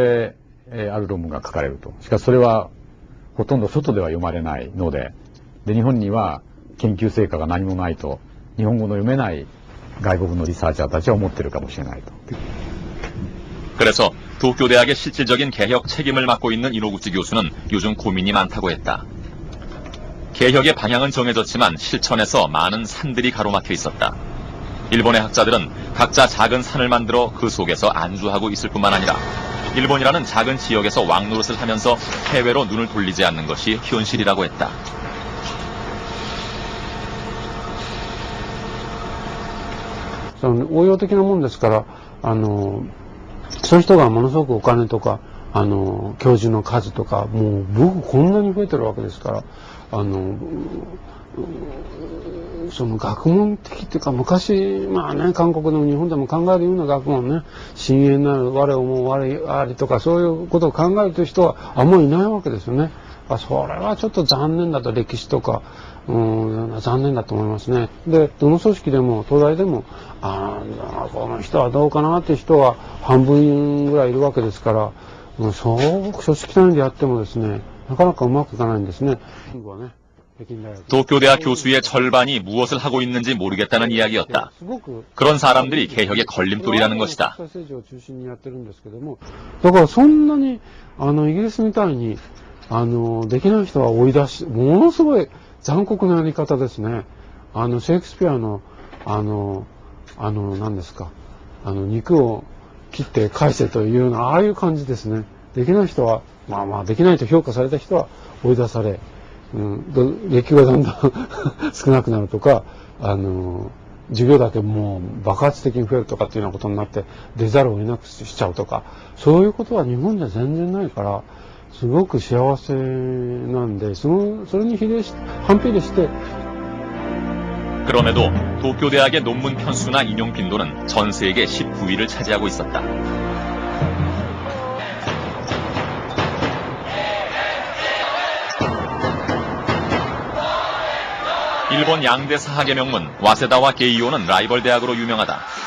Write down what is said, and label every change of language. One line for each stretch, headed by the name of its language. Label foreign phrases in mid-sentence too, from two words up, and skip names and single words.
Japanese: 日本語である論文が書かれると。しかしそれはほとんど外では読まれないので、日本には研究成果が何もないと、日本語の読めない外国のリサーチャーたちは思ってるかもしれないと。
Korean: 그래서 도쿄대학의 실질적인 개혁 책임을 맡고 있는 이노구치 교수는 요즘 고민이 많다고 했다. 개혁의 방향은 정해졌지만 실천에서 많은 산들이 가로막혀 있었다. 일본의 학자들은 각자 작은 산을 만들어 그 속에서 안주하고 있을 뿐만 아니라 일본이라는 작은 지역에서 왕노릇을 하면서 해외로 눈을 돌리지 않는 것이 현실이라고 했다.
Japanese: 저는 応用的なもんですから、そういう人がものすごくお金とか、教授の数とか、もう僕こんなに増えてるわけですから、その学問的っていうか、昔、まあね、韓国でも日本でも考えるような学問ね、深淵なる我思う我ありとか、そういうことを考えるという人はあんまりいないわけですよね。それはちょっと残念だと、歴史とか、残念だと思いますね。で、どの組織でも、東大でも、この人はどうかなっていう人は半分ぐらいいるわけですから、そう組織単位でやってもですね、なかなかうまくいかないんですね。
Korean: 도쿄대학 교수의 절반이 무엇을 하고 있는지 모르겠다는 이야기였다. 그런 사람들이 개혁의 걸림돌이라는 것이다.
Japanese: だからそんなにイギリスみたいにできない人は追い出し、ものすごい残酷なやり方ですね。シェイクスピアの何ですか、肉を切って返せというような、ああいう感じですね。できない人は、まあできないと評価された人は追い出され、月給がだんだん少なくなるとか、授業だけもう爆発的に増えるとかっていうようなことになって出ざるを得なくしちゃうとか、そういうことは日本じゃ全然ないから、すごく幸せなんで、それに反比例して。
Korean: 그럼에도 도쿄대학의 논문 편수나 인용 빈도는 전 세계 19위를 차지하고 있었다. 일본 양대 사학의 명문 와세다와 게이오는 라이벌 대학으로 유명하다.